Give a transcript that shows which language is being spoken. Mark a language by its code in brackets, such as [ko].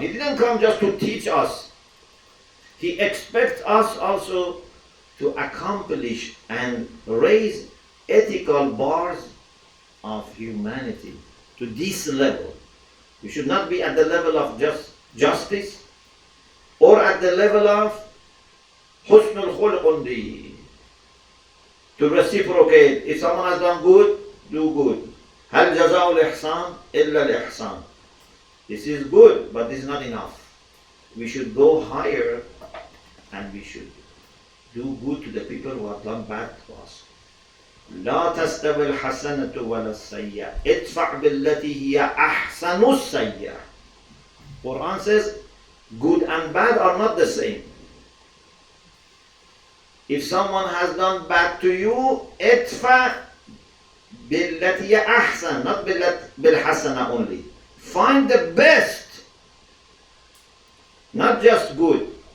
[en] He didn't come just to teach us. He expects us also to accomplish and raise ethical bars of humanity to this level. We should not be at the level of just justice or at the level of husnul khulq, to reciprocate. If someone has done good, do good. [ar] هل جزاء الإحسان إلا الإحسان. [en] This is good, but this is not enough. We should go higher and we should do good to the people who have done bad to us. [ar] لا تستوي الحسنة ولا السيئة ادفع بالتي هي أحسن السيئة. [en] Quran says good and bad are not the same. If someone has done bad to you, [ar] ادفع بالتي هي أحسن, [en] not بالحسنة only. Find the best, not just good.